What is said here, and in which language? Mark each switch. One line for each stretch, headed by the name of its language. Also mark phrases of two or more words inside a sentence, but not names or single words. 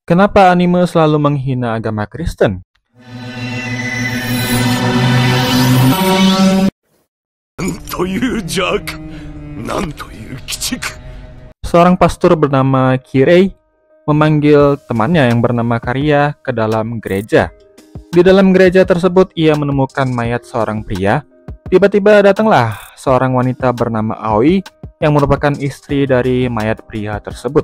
Indonesian: Kenapa anime selalu menghina agama Kristen?
Japanese: なんという邪悪、なんという鬼畜。
Indonesian: Seorang pastor bernama Kirei memanggil temannya yang bernama Karya ke dalam gereja. Di dalam gereja tersebut ia menemukan mayat seorang pria. Tiba-tiba datanglah seorang wanita bernama Aoi yang merupakan istri dari mayat pria tersebut.